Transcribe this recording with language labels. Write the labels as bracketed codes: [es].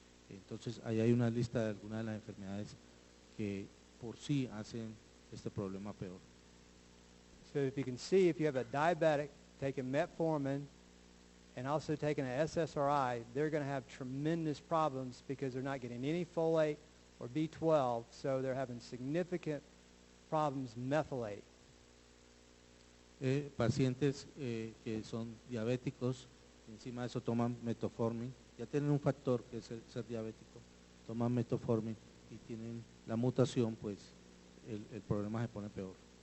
[es] Entonces, ahí hay una lista de algunas de las enfermedades que por sí hacen este problema peor. [en] So if you can see, if you have a diabetic taking metformin and also taking an SSRI, they're going to have tremendous problems because they're not getting any folate or B12, so they're having significant problems methylating. [es] Pacientes que son diabéticos, encima de eso toman metformin, ya tienen un factor que es ser diabético, toman metformin y tienen la mutación, pues el problema se pone peor.